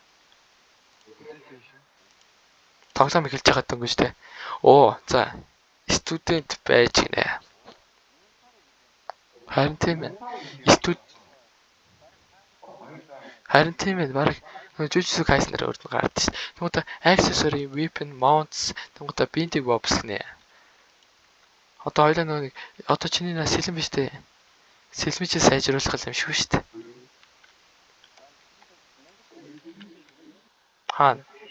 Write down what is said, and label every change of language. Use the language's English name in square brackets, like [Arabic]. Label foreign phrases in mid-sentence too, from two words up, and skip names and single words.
[Mongolian] Тоглоом эхэлж байгаа дөнгөж тэ. За. Студент байж гинэ. Харин тийм ээ. Бараг Jujutsu Kaisen-ээр өрдөн гардаг шүү. Тэнгуүтэ [English] accessory, weapon, mounts, [Mongolian] тэнгуүтэ [English] binding bobs [Mongolian] гинэ. Одоо хоёлаа нэг одоо чиний сэлэн биш дээ. Сэлмичээ сайжруулах юм шүү дээ. Хаана?